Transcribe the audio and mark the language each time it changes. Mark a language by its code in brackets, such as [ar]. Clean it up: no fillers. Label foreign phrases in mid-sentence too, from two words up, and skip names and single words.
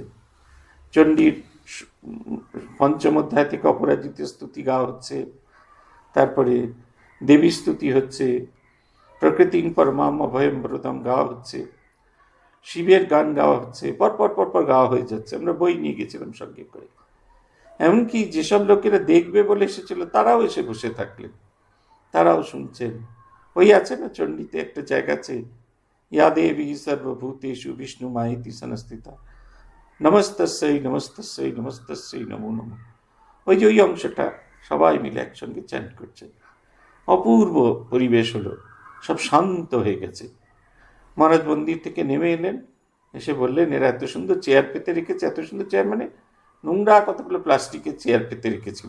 [bn] চণ্ডীর পঞ্চম অধ্যায় থেকে অপরাজিত স্তুতি গাওয়া হচ্ছে, তারপরে দেবী স্তুতি হচ্ছে, [sa] प्रकृतिं परमाम अभयम व्रतम [bn] গাওয়া হচ্ছে, শিবের গান গাওয়া হচ্ছে, পরপর গাওয়া হয়ে যাচ্ছে। আমরা বই নিয়ে গেছিলাম সঙ্গে করে। এমনকি যেসব লোকেরা দেখবে বলে এসেছিল তারাও এসে বসে থাকলেন, তারাও শুনছেন। ওই আছে না চণ্ডীতে একটা জায়গা আছে, [sa] या देवी सर्वभूतेषु विष्णु मायेति संस्थिता नमस्तस्यै नमस्तस्यै नमस्तस्यै नमो नमः। [bn] ওই যে ওই অংশটা সবাই মিলে একসঙ্গে চ্যান্ট করছেন। অপূর্ব পরিবেশ হলো, সব শান্ত হয়ে গেছে। মহারাজ মন্দির থেকে নেমে এলেন, এসে বললেন, এরা এত সুন্দর চেয়ার পেতে রেখেছে। এত সুন্দর চেয়ার মানে নোংরা কতগুলো প্লাস্টিকের চেয়ার পেতে রেখেছিল।